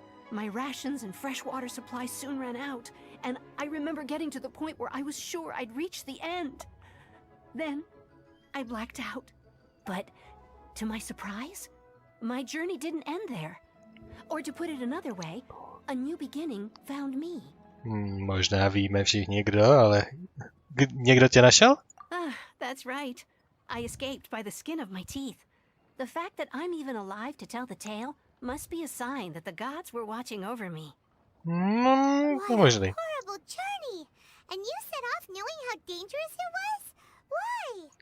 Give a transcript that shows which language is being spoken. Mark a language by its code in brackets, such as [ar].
[en] My rations and freshwater supplies soon ran out, and I remember getting to the point where I was sure I'd reach the end. Then, I blacked out. But, to my surprise, my journey didn't end there. Or to put it another way, a new beginning found me. [cs] Možná víme všichni kdo, ale někdo tě našel? [en] That's right. I escaped by the skin of my teeth. The fact that I'm even alive to tell the tale must be a sign that the gods were watching over me. [cs] Možný. [en] Horrible journey! And you set off knowing how dangerous it was? Why?